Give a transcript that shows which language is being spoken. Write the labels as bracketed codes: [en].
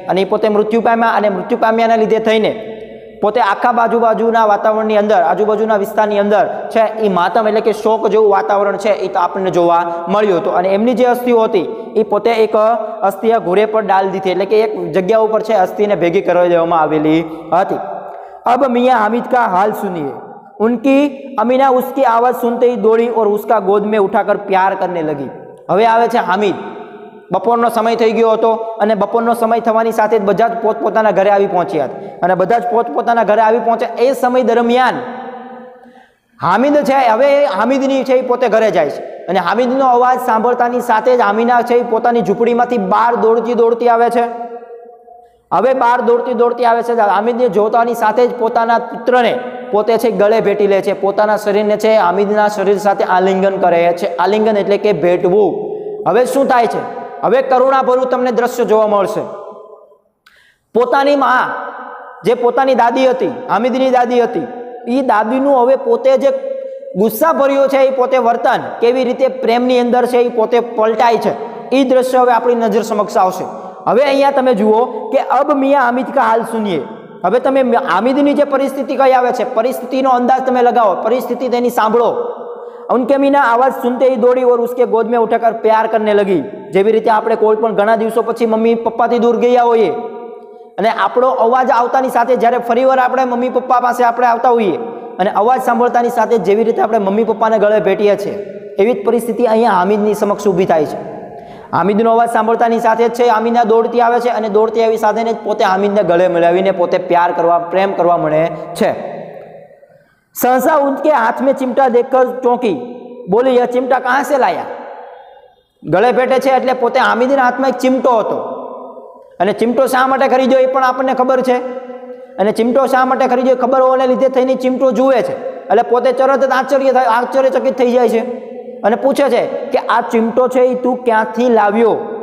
[gu] અને એ પોતે મૃત્યુ પામ્યા અને મૃત્યુ પામ્યાના લીધે થઈને પોતે આખા બાજુના વાતાવરણની અંદર, આજુબાજુના વિસ્તારની અંદર છે એ માતમ એટલે કે શોક જેવું વાતાવરણ છે એ તો આપણને જોવા મળ્યું હતું. અને એમની જે અસ્થિઓ હતી એ પોતે એક અસ્થિયા ઘોડે પર ડાલ દીધી એટલે કે એક જગ્યા ઉપર છે અસ્થિને ભેગી કરવા દેવામાં આવેલી હતી. [hi] अब मियाँ हामिद का हाल सुनिए. उनकी अमीना उसकी आवाज़ सुनते ही दौड़ी और उसका गोद में उठाकर प्यार करने लगी. [gu] હવે આવે છે હામિદ. બપોરનો સમય થઈ ગયો હતો અને બપોરનો સમય થવાની સાથે જ બધા જ પોતપોતાના ઘરે આવી પહોંચ્યા હતા. અને બધા જ પોતપોતાના ઘરે આવી પહોંચ્યા એ સમય દરમિયાન હામિદ છે, હવે હામિદની છે એ પોતે ઘરે જાય છે અને હામિદનો અવાજ સાંભળતાની સાથે જ આમીના છે એ પોતાની ઝૂંપડીમાંથી બહાર દોડતી આવે છે. હવે બહાર દોડતી આવે છે. હામિદને જોતાની સાથે જ પોતાના પુત્રને પોતે છે ગળે ભેટી લે છે, પોતાના શરીરને છે હામિદના શરીર સાથે આલિંગન કરે છે। આલિંગન એટલે કે ભેટવું। હવે શું થાય છે? હવે કરુણાભર્યું તમને દ્રશ્ય જોવા મળશે। પોતાની માં જે પોતાની દાદી હતી, હામિદની દાદી હતી, એ દાદીનું હવે પોતે જે ગુસ્સા ભર્યો છે એ પોતે વર્તન કેવી રીતે પ્રેમની અંદર છે એ પોતે પલટાય છે, એ દ્રશ્ય હવે આપણી નજર સમક્ષ આવશે। હવે અહીંયા તમે જુઓ કે [hi] અબ મિયા હામિદ કા હાલ સુનિએ। [gu] હવે તમે હામિદની જે પરિસ્થિતિ કઈ આવે છે, પરિસ્થિતિનો અંદાજ તમે લગાવો, પરિસ્થિતિ તેની સાંભળો। [hi] उनके मीना आवाज सुनते ही दौड़ी और उसके गोद में उठाकर प्यार करने लगी। [gu] જેવી રીતે આપણે કોઈ પણ ઘણા દિવસો પછી મમ્મી પપ્પાથી દૂર ગયા હોઈએ અને આપણો અવાજ આવતાની સાથે જ્યારે ફરીવાર આપણે મમ્મી પપ્પા પાસે આપણે આવતા હોઈએ અને અવાજ સાંભળતાની સાથે જેવી રીતે આપણે મમ્મી પપ્પાને ગળે ભેટીએ છીએ, એવી જ પરિસ્થિતિ અહીંયા હામિદની સમક્ષ ઊભી થાય છે। હામિદનો અવાજ સાંભળતાની સાથે જ છે આમીના દોડતી આવે છે અને દોડતી આવી સાથે જ પોતે હામિદને ગળે મિલાવીને પોતે પ્યાર કરવા, પ્રેમ કરવા મળે છે। [hi] सहसा उनके हाथ में चिमटा देखकर चौंकी, बोली यह चिमटा कहाँ से लाया? [gu] गळे भेटे છે એટલે પોતે હામિદના હાથમાં એક ચિમટો હતો અને ચિમટો શા માટે ખરીદ્યો એ પણ આપણને ખબર છે અને ચિમટો શા માટે ખરીદ્યો ખબર હોવાને લીધે થઈને ચિમટો જુએ છે એટલે પોતે તરત જ આશ્ચર્યચકિત થઈ જાય છે અને પૂછે છે કે આ ચિમટો છે એ તું ક્યાંથી લાવ્યો?